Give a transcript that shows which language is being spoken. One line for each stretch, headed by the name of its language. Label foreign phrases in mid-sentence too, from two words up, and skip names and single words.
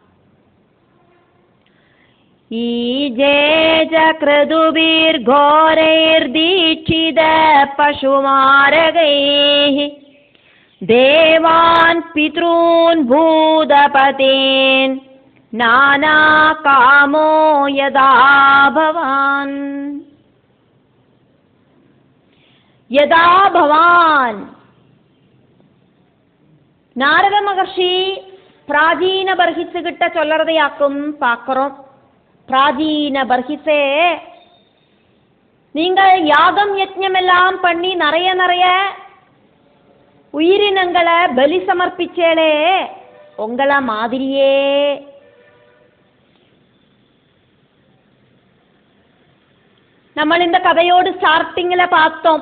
Sanskrit: ईजे च क्रतुभिर्घोरैर्दीक्षित पशुमारगैः देवान् पितॄन् भूतपतीन् नानाकामो यदा भवान्. यदा भवान्
Tamil: நாரத மகர்ஷி பிராச்சீன பர்ஹிஸுகிட்ட சொல்லறதையாக்கும் பார்க்கிறோம். பிராச்சீன பர்ஹிஸே, நீங்கள் யாகம் யஜ்ஞம் எல்லாம் பண்ணி நிறைய நிறைய உயிரினங்களை பலி சமர்ப்பிச்சேளே, உங்கள மாதிரியே നമ്മൾ இந்த கதையோடு ஸ்டார்டிங்ல பார்த்தோம்.